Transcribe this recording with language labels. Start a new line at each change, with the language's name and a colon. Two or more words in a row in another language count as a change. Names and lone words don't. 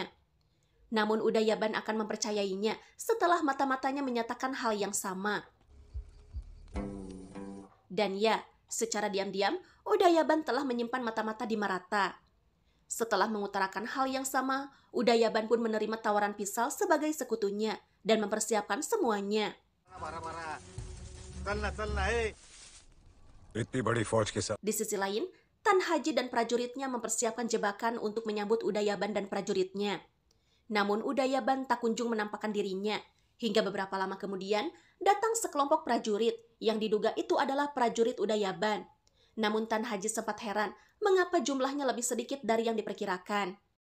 Indonesian: Namun Udayaban akan mempercayainya setelah mata-matanya menyatakan hal yang sama. Dan ya, secara diam-diam, Udayaban telah menyimpan mata-mata di Maratha. Setelah mengutarakan hal yang sama, Udayaban pun menerima tawaran Pisal sebagai sekutunya dan mempersiapkan semuanya.
Hindi: इतनी बड़ी फौज के साथ
Indonesian: Di sisi lain, Tan Haji dan prajuritnya mempersiapkan jebakan untuk menyambut Udayaban dan prajuritnya. Namun Udayaban tak kunjung menampakkan dirinya, hingga beberapa lama kemudian datang sekelompok prajurit yang diduga itu adalah prajurit Udayaban. Namun Tan Haji sempat heran mengapa jumlahnya lebih sedikit dari yang diperkirakan.